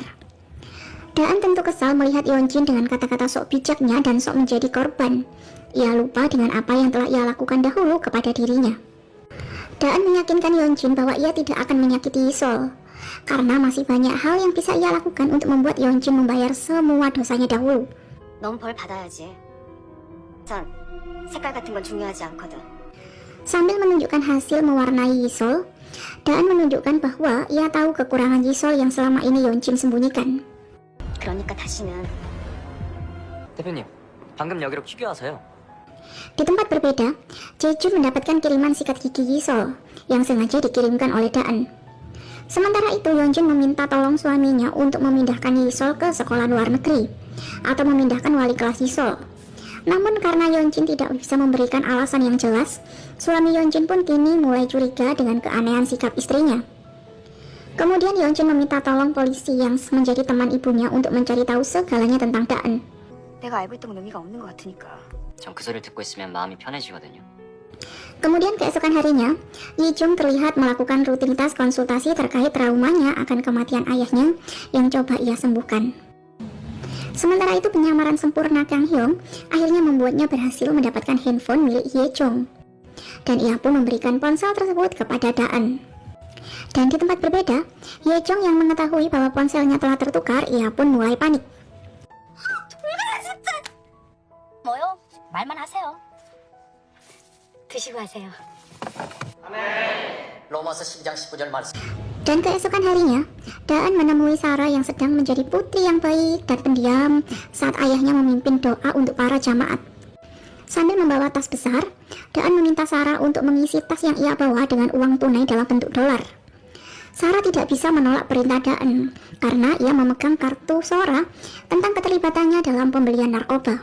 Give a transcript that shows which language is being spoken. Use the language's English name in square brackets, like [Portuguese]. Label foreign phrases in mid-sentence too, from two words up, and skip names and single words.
[Indonesian] Daan tentu kesal melihat Yeonjin dengan kata-kata sok bijaknya dan sok menjadi korban. Ia lupa dengan apa yang telah ia lakukan dahulu kepada dirinya. Daan meyakinkan Yeonjin bahwa ia tidak akan menyakiti Yisol, karena masih banyak hal yang bisa ia lakukan untuk membuat Yeonjin membayar semua dosanya dahulu. [Korean] 넌 벌 받아야지. 전 색깔 같은 건 중요하지 않거든. [Indonesian] Sambil menunjukkan hasil mewarnai Yisol, Daan menunjukkan bahwa ia tahu kekurangan Yisol yang selama ini Yeonjin sembunyikan. [Korean] 그러니까 다시는 대표님 방금 여기로 퀴즈 와서요 [Indonesian] Di tempat berbeda, Jejun mendapatkan kiriman sikat gigi Yisol yang sengaja dikirimkan oleh Daan. Sementara itu, Yeonjin meminta tolong suaminya untuk memindahkan Yisol ke sekolah luar negeri atau memindahkan wali kelas Yisol. Namun karena Yeonjin tidak bisa memberikan alasan yang jelas, suami Yeonjin pun kini mulai curiga dengan keanehan sikap istrinya. Kemudian Yeonjin meminta tolong polisi yang menjadi teman ibunya untuk mencari tahu segalanya tentang Daan. [Korean] 내가 알고 있던 건 의미가 없는 것 같으니까. 전 그 소리를 듣고 있으면 마음이 편해지거든요 [Indonesian] Kemudian keesokan harinya, Yijung terlihat melakukan rutinitas konsultasi terkait traumanya akan kematian ayahnya yang coba ia sembuhkan. Sementara itu penyamaran sempurna Kang Hyung akhirnya membuatnya berhasil mendapatkan handphone milik Yejong. Dan ia pun memberikan ponsel tersebut kepada Daan. Dan di tempat berbeda, Yejong yang mengetahui bahwa ponselnya telah tertukar, ia pun mulai panik. [Korean] 뭐요? 말만 하세요. 드시고 하세요. 로마서 12장 19절 말씀 [Indonesian] Dan keesokan harinya, Daan menemui Sarah yang sedang menjadi putri yang baik dan pendiam saat ayahnya memimpin doa untuk para jamaat. Sambil membawa tas besar, Daan meminta Sarah untuk mengisi tas yang ia bawa dengan uang tunai dalam bentuk dolar. Sarah tidak bisa menolak perintah Daan karena ia memegang kartu Sora tentang keterlibatannya dalam pembelian narkoba.